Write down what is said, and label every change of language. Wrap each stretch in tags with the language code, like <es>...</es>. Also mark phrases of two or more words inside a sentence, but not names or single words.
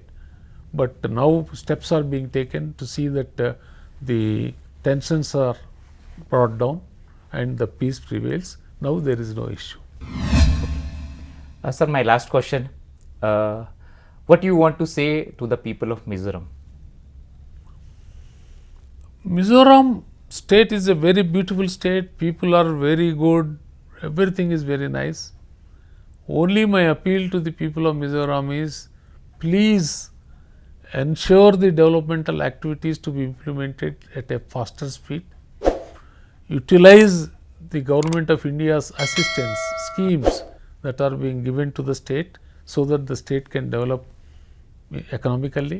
<en>But now steps are being taken to see that the tensions are brought down and the peace prevails. Now there is no issue. Sir, my last question. What do you want to say to the people of Mizoram? Mizoram state is a very beautiful state. People are very good. Everything is very nice. Only my appeal to the people of Mizoram is, please ensure the developmental activities to be implemented at a faster speed. Utilize the government of India's assistance schemes that are being given to the state so that the state can develop economically.</en>